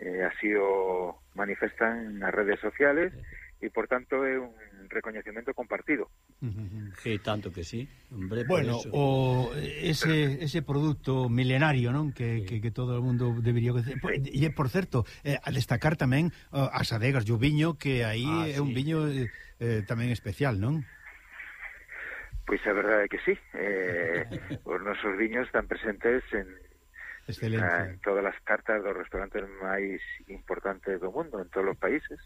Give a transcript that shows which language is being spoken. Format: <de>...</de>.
<gl>Así o manifestan nas redes sociales e, por tanto, é un recoñecemento compartido.</gl> <es>Sí, tanto que sí. Hombre,</es> <gl>bueno, o ese producto milenario, ¿no? que todo o mundo debería... E, por certo, a destacar tamén as adegas e o viño, que aí é un viño tamén especial, ¿no?</gl> <es>Pues la verdad es que sí. Pues nuestros viños están presentes en todas las cartas de los restaurantes más importantes del mundo, en todos los países.</es>